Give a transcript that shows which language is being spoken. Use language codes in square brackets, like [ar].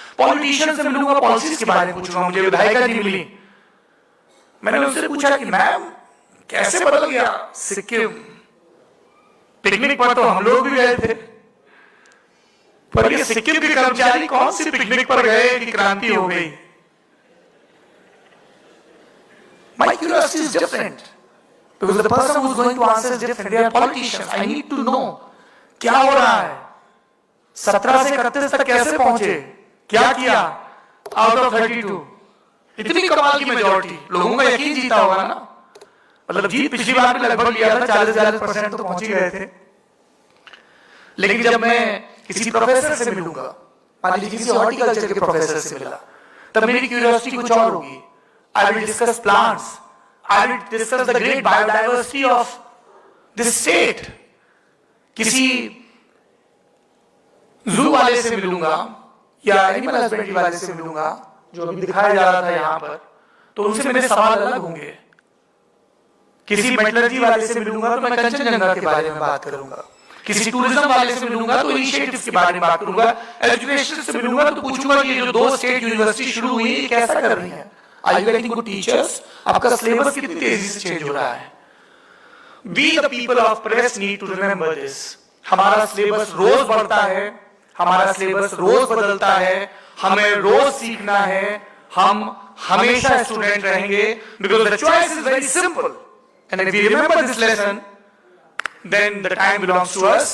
[hi] Politician से मिलूंगा, policies के बारे में पूछूंगा। मुझे विधायिका जी मिली, मैंने उनसे पूछा कि मैम कैसे बदल गया सिक्किम? पिकनिक पर तो हम लोग भी गए थे, पर ये सिक्किम के कर्मचारी कौन सी पिकनिक पर गए कि क्रांति हो गई? [en] My curiosity is different because the person who is going to answer is different. They are politicians. I need to know [hi] क्या हो रहा है, 17 से 31 तक कैसे पहुंचे, क्या किया आउट ऑफ 32। इतनी कमाल की मेजॉरिटी, लोगों का यकीन जीता होगा ना। मतलब जीत पिछली बार भी लगभग लिया था, 40% तो पहुंच ही गए थे। लेकिन जब मैं किसी प्रोफेसर से मिलूंगा, मान लीजिए किसी हॉर्टिकल्चर के प्रोफेसर से मिला, तब मेरी क्यूरियोसिटी कुछ और होगी। [en] I will discuss plants. I will discuss the great biodiversity of this state. [hi] किसी जू वाले से मिलूंगा या एनिमल हस्बेंड्री वाले से मिलूंगा, जो अभी दिखाया जा रहा था यहाँ पर, तो उनसे मेरे सवाल अलग होंगे। किसी मेटलर्जी वाले से मिलूंगा तो मैं कंचनजंगा के बारे में बात करूंगा। किसी टूरिज्म वाले से मिलूंगा तो इनिशिएटिव्स के बारे में बात करूंगा। एजुकेशन से मिलूंगा तो पूछूंगा कि ये जो 2 स्टेट यूनिवर्सिटी शुरू हुई है कैसा कर रही है, [en] Are you getting good teachers? [hi] आपका सिलेबस कितनी तेजी से चेंज हो रहा है? [en] We the people of press need to remember this. [hi] हमारा सिलेबस रोज बढ़ता है, हमारा सिलेबस रोज बदलता है, हमें रोज सीखना है, हम हमेशा स्टूडेंट रहेंगे [en] because the choice is very simple. And if we remember this lesson, then the time belongs to us.